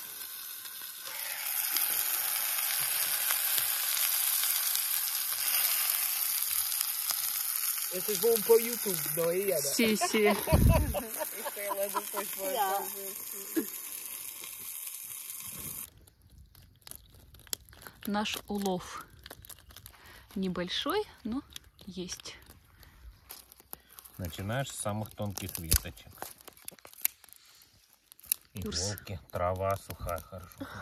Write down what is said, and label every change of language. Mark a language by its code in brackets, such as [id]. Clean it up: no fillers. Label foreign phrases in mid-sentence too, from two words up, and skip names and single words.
[pt] Essas vão para o YouTube, não é, Ana? Sim, sim. Isso ela depois vai fazer. [ru] Наш улов небольшой, но есть. Начинаешь с самых тонких веточек. Иголки, трава сухая, хорошо.